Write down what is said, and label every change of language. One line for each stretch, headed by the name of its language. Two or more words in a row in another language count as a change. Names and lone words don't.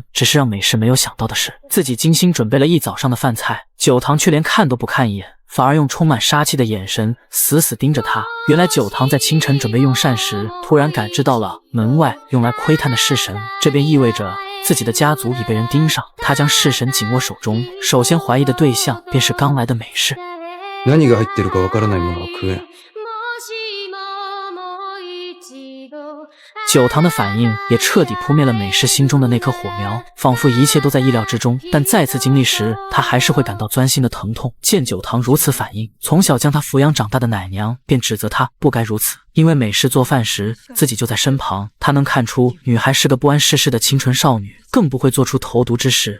Chinese: 只是让美式没有想到的是，自己精心准备了一早上的饭菜，九堂却连看都不看一眼，反而用充满杀气的眼神死死盯着他。原来九堂在清晨准备用膳时，突然感知到了门外用来窥探的式神，这便意味着自己的家族已被人盯上。他将式神紧握手中，首先怀疑的对象便是刚来的美式。
Japanese: 何が入ってるかわからないものは食えん。
Chinese: 九堂的反应也彻底扑灭了美式心中的那颗火苗，仿佛一切都在意料之中。但再次经历时，他还是会感到钻心的疼痛。见九堂如此反应，从小将他抚养长大的奶娘便指责他不该如此，因为美式做饭时自己就在身旁，他能看出女孩是个不谙世事的清纯少女，更不会做出投毒之事。